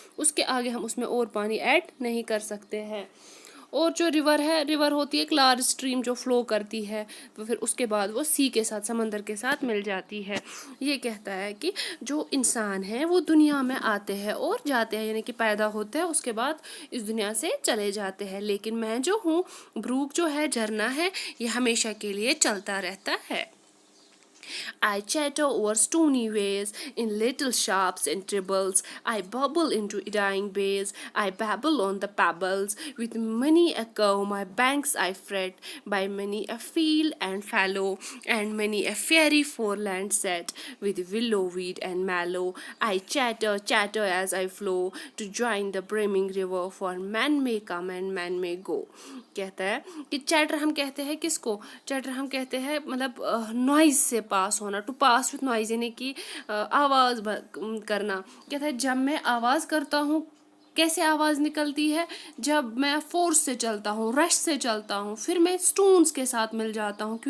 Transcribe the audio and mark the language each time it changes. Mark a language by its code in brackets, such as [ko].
[ur] اس کے آگے ہم اس میں اور پانی ایڈ نہیں کر سکتے ہیں. اور جو ریور ہے, ریور ہوتی ہے ایک لارج اسٹریم جو فلو کرتی ہے, تو پھر اس کے بعد وہ سی کے ساتھ, سمندر کے ساتھ مل جاتی ہے. یہ کہتا ہے کہ جو انسان ہیں وہ دنیا میں آتے ہیں اور جاتے ہیں, یعنی کہ پیدا ہوتے ہیں اس کے بعد اس دنیا سے چلے جاتے ہیں, لیکن میں جو ہوں, بروک جو ہے, جھرنا ہے, یہ ہمیشہ کے لیے چلتا رہتا ہے. [en] I chatter over stony ways in little sharps and tribbles. I bubble into dying bays. I babble on the pebbles. With many a curve my banks I fret. By many a field and fallow, and many a fairy foreland set. With willow weed and mallow, I chatter as I flow to join the brimming river. For man may come and man may go. [ur] کہتا ہے کہ chatter ہم کہتے ہیں کس کو, chatter ہم کہتے ہیں مطلب نوائز سے پاس ہونا, [en] to pass with noise, [ur] یعنی کہ آواز کرنا. کہتا ہے جب میں آواز کرتا ہوں, کیسے آواز نکلتی ہے, جب میں فورس سے چلتا ہوں, رش سے چلتا ہوں, پھر میں اسٹونس کے ساتھ مل جاتا ہوں.